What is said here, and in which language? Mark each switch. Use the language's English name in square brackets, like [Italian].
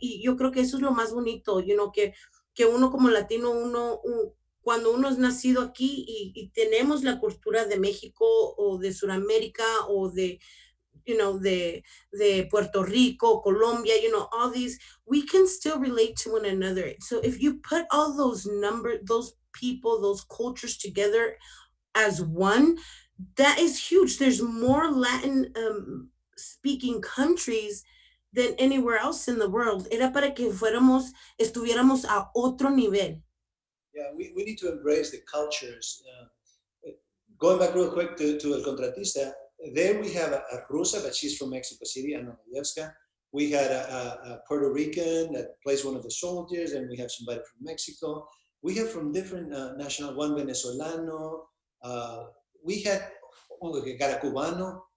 [Spanish] Y yo creo que eso es lo más bonito, que uno como latino, cuando uno es nacido aquí y tenemos la cultura de México o de Sudamérica o de Puerto Rico, Colombia, [English] all these, we can still relate to one another. So if you put all those people, those cultures together as one, that is huge. There's more Latin speaking countries than anywhere else in the world. [Spanish] Era para que estuviéramos a otro nivel. [English] Yeah, we need to embrace the cultures. Going back real quick to El Contratista, there we have a Rusa, but she's from Mexico City, Ana Malyevska. We had a Puerto Rican that plays one of the soldiers, and we have somebody from Mexico. We have from different national, one Venezolano. Uh, we had a Cubano.